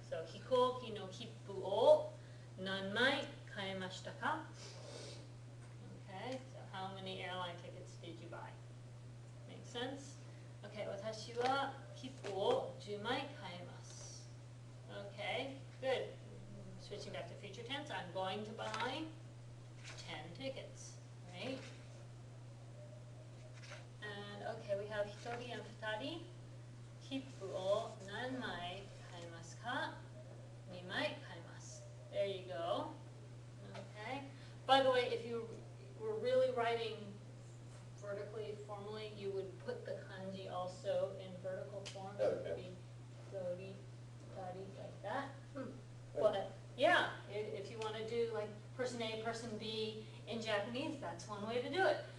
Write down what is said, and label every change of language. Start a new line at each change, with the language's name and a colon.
English: So,
Japanese: 飛行機の切符を何枚買いましたか?
English: Okay, so how many airline tickets did you buy? Make sense? Okay,
Japanese: 私は切符を10枚買います.
English: Okay, good. Switching back to future tense, I'm going to buy 10 tickets, right? And okay, we have 1人 and 2人.
Japanese: 切符を何枚買いますか? 2枚買います.
English: There you go. Okay. By the way, if you were really writing vertically, formally, you would put the kanji also in vertical form. So it would be 1人, 2人, like that. But yeah, if you want to do like person A, person B in Japanese, that's one way to do it.